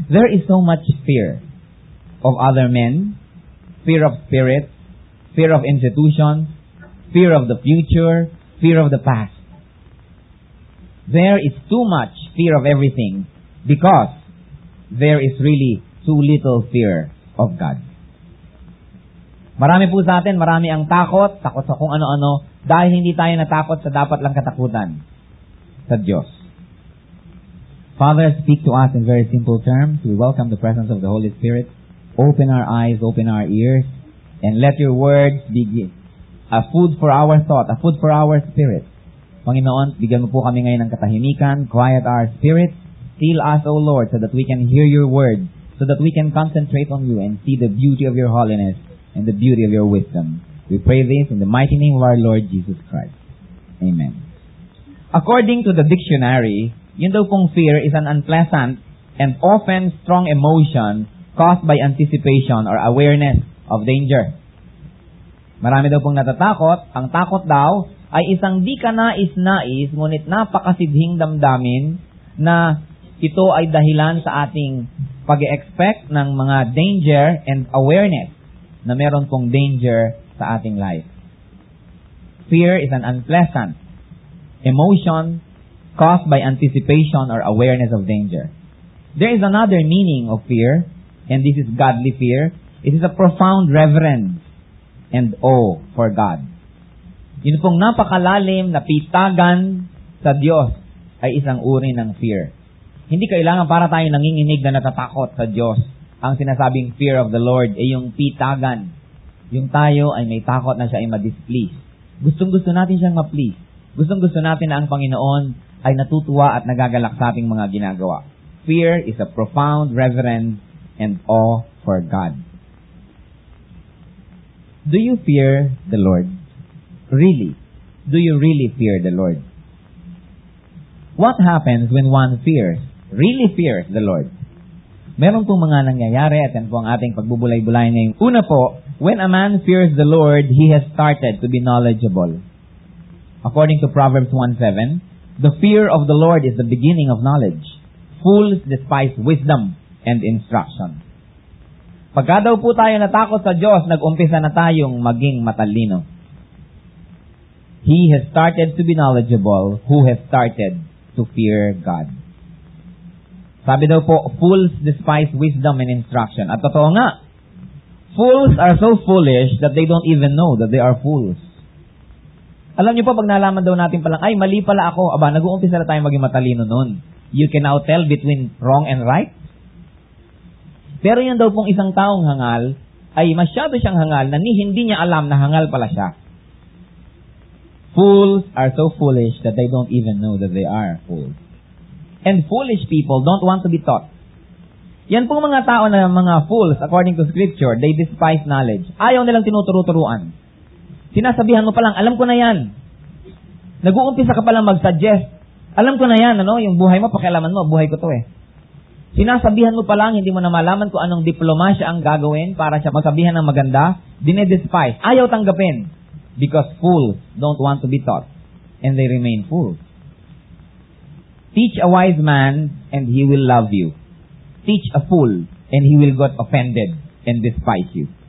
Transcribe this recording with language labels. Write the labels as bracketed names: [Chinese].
[English] There is so much fear of other men, fear of spirits, fear of institutions, fear of the future, fear of the past. There is too much fear of everything because there is really too little fear of God. [Filipino] Marami po sa atin, marami ang takot sa kung ano-ano, dahil hindi tayo natakot sa dapat lang katakutan sa Diyos. [English] Father, speak to us in very simple terms. We welcome the presence of the Holy Spirit. Open our eyes, open our ears, and let your words be a food for our thought, a food for our spirit. [Filipino] Panginoon, bigyan mo po kami ngayon ng katahimikan, [English] quiet our spirit, seal us, O Lord, so that we can hear your word, so that we can concentrate on you and see the beauty of your holiness and the beauty of your wisdom. We pray this in the mighty name of our Lord Jesus Christ. Amen. According to the dictionary, [Filipino] yun daw pong [English] fear is an unpleasant and often strong emotion caused by anticipation or awareness of danger. [Filipino] Marami daw pong natatakot. Ang takot daw ay isang di ka nais-nais, ngunit napakasidhing damdamin na ito ay dahilan sa ating pag-expect ng mga [English] danger and awareness [Filipino] na meron pong danger sa ating life. [English] Fear is an unpleasant emotion caused by anticipation or awareness of danger. There is another meaning of fear, and this is godly fear. It is a profound reverence and awe for God. [Filipino] Yun pong napakalalim na pitagan sa Diyos ay isang uri ng fear. Hindi kailangan para tayo nanginginig na natatakot sa Diyos. Ang sinasabing [English] fear of the Lord [Filipino] ay yung pitagan. Yung tayo ay may takot na siya ay ma-displease. Gustong-gusto natin siyang ma-please. Gustong-gusto natin na ang Panginoon ay natutuwa at nagagalak sa ating mga ginagawa. [English] Fear is a profound reverence and awe for God. Do you fear the Lord? Really? Do you really fear the Lord? What happens when one really fears the Lord? [Filipino] Meron pong mga nangyayari at yan po ang ating pagbubulay-bulay ngayon. Una po, [English] when a man fears the Lord, he has started to be knowledgeable. According to Proverbs 1:7, the fear of the Lord is the beginning of knowledge. Fools despise wisdom and instruction. [Filipino] Pagka daw po tayo natakot sa Diyos, nag-umpisa na tayong maging matalino. [English] He has started to be knowledgeable who has started to fear God. [Filipino] Sabi daw po, [English] fools despise wisdom and instruction. [Filipino] At totoo nga, [English] fools are so foolish that they don't even know that they are fools. [Filipino] Alam niyo po, pag nalaman daw natin palang, ay, mali pala ako, aba, nag-uumpisa na tayo maging matalino nun. [English] You can now tell between wrong and right. [Filipino] Pero yun daw pong isang taong hangal, ay masyado siyang hangal na hindi niya alam na hangal pala siya. [English] Fools are so foolish that they don't even know that they are fools. And foolish people don't want to be taught. [Filipino] Yan pong mga tao na mga [English] fools, according to Scripture, they despise knowledge. [Filipino] Ayaw nilang tinuturo-turuan. Sinasabihan mo palang, alam ko na yan. Nag-uumpisa ka palang mag-suggest. Alam ko na yan, yung buhay mo, pakialaman mo, buhay ko to eh. Sinasabihan mo palang, hindi mo na malaman kung anong diplomasya ang gagawin para siya magsabihan ng maganda, dinedespise. Ayaw tanggapin. [English] Because fools don't want to be taught. And they remain fools. Teach a wise man, and he will love you. Teach a fool, and he will get offended and despise you.